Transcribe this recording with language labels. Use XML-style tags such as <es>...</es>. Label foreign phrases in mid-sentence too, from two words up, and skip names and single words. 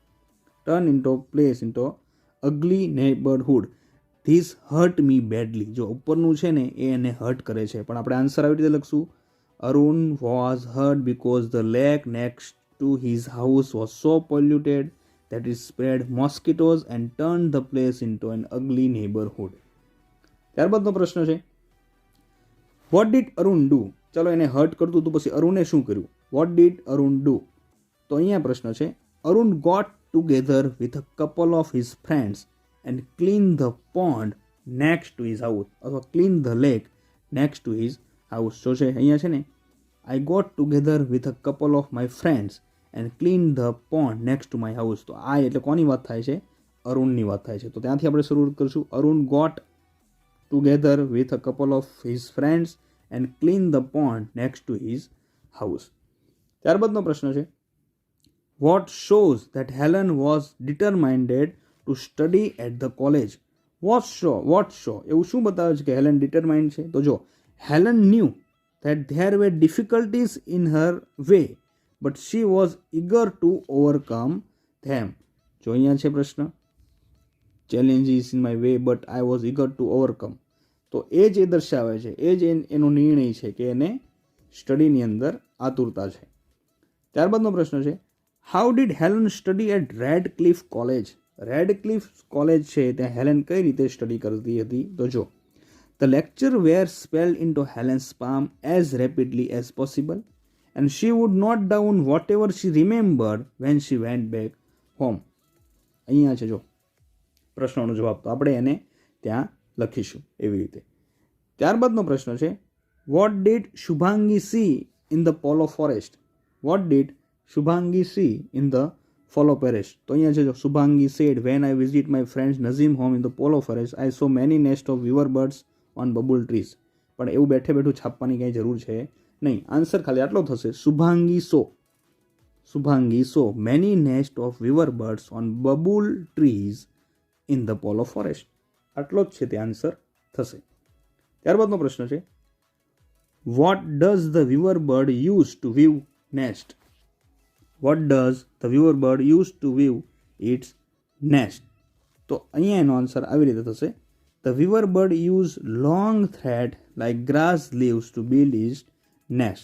<en>This hurt me badly.</en> <gu>જો ઉપરનું છે ને એ એને હર્ટ કરે છે, પણ આપણે આન્સર આવી રીતે લખશું,</gu> <en>Arun was hurt because the lake next to his house was so polluted that it spread mosquitoes and turned the place into an ugly neighborhood.</en> <gu>ત્યારબાદનો પ્રશ્ન છે,</gu> <en>what did Arun do?</en> <gu>ચલો એને હર્ટ કરતું તો પછી અરુણે શું કર્યું?</gu> <en>what did Arun do?</en> <gu>તો અહીંયા પ્રશ્ન છે,</gu> <en>Arun got together with a couple of his friends and cleaned the pond next to his house, અથવા cleaned the lake next to his house.</en> <gu>જો છે અહીંયા છે ને,</gu> <en>I got together with a couple of my friends and cleaned the pond next to my house.</en> <gu>તો આ એટલે કોની વાત થાય છે? અરુણની વાત થાય છે. તો ત્યાંથી આપણે શરૂઆત કરીશું, અરુણ</gu> <en>got together with a couple of his friends and cleaned the pond next to his house.</en> <gu>ત્યારબાદનો પ્રશ્ન છે,</gu> <en>what shows that Helen was determined to study at the college? what show</en> <gu>એવું શું બતાવે છે કે હેલન ડિટરમાઇન્ડ છે? તો જો,</gu> <en>Helen knew that there were difficulties in her way, but she was eager to overcome them.</en> <gu>જો અહીંયા છે પ્રશ્ન,</gu> <en>challenges in my way but I was eager to overcome.</en> <gu>તો એ જ એ દર્શાવે છે, એ જ એનો નિર્ણય છે કે એને સ્ટડીની અંદર આતુરતા છે. ત્યારબાદનો પ્રશ્ન છે,</gu> <en>how did Helen study at Radcliffe College?</en> <gu>Radcliffe College છે ત્યાં હેલેન કઈ રીતે સ્ટડી કરતી હતી? તો જો,</gu> <en>the lecture were spelled into Helen's palm as rapidly as possible and she would note down whatever she remembered when she went back home.</en> <gu>અહીંયા છે જો પ્રશ્નનો જવાબ, તો આપણે એને ત્યાં લખીશું એવી રીતે. ત્યારબાદનો પ્રશ્ન છે,</gu> <en>what did Shubhangi see in the polo forest? what did Shubhangi see in the polo forest?</en> <gu>તો અહીંયા છે જો,</gu> <en>Shubhangi said, when I visit my friend's Nazim home in the polo forest I saw many nests of weaver birds on bubble trees.</en> <gu>પણ એવું બેઠું છાપવાની કંઈ જરૂર છે નહીં. આન્સર ખાલી આટલો થશે,</gu> <en>Shubhangi saw many nests of weaver birds on bubble trees in the polo forest.</en> <gu>આટલો જ છે તે આન્સર થશે. ત્યારબાદનો પ્રશ્ન છે,</gu> <en>what does the weaver bird use to weave nest? what does the weaver bird use to weave its nest?</en> <gu>તો અહીંયા એનો આન્સર આવી રીતે થશે,</gu> <en>the weaver bird used long thread like grass leaves to build its nest.</en>